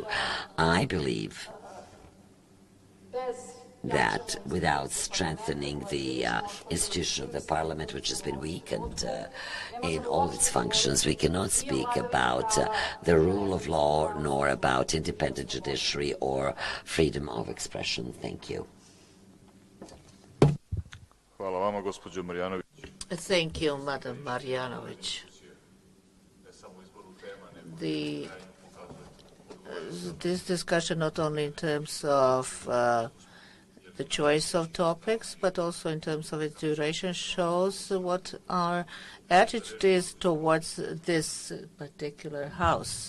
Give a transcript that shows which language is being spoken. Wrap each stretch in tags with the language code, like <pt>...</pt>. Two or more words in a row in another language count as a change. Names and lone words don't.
<en>I believe that without strengthening the institution of the parliament, which has been weakened in all its functions, we cannot speak about the rule of law nor about independent judiciary or freedom of expression. Thank you.</en> <sr>Hvala vama, gospođo Marjanović.</sr> <en>Thank you, Madam Marjanović. This discussion not only in terms of the choice of topics, but also in terms of its duration, shows what our attitude is towards this particular House.</en>